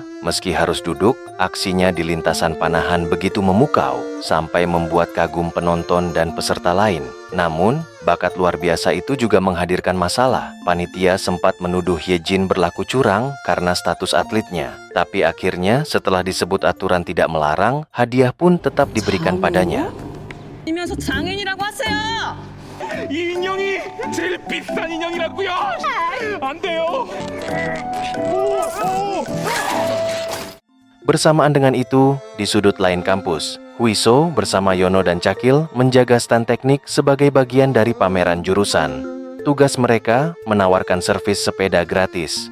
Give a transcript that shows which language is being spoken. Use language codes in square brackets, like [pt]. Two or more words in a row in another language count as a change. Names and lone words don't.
[id] Meski harus duduk, aksinya di lintasan panahan begitu memukau sampai membuat kagum penonton dan peserta lain. Namun, bakat luar biasa itu juga menghadirkan masalah. Panitia sempat menuduh Hyejin berlaku curang karena status atletnya. Tapi akhirnya setelah disebut aturan tidak melarang, hadiah pun tetap diberikan padanya. [ko] 이면서 장인이라고 하세요. 이 인형이 제일 비싼 인형이라고요? 안 돼요. [id] Bersamaan dengan itu, di sudut lain kampus, Huiso bersama Yono dan Cakil menjaga stand teknik sebagai bagian dari pameran jurusan. Tugas mereka menawarkan servis sepeda gratis.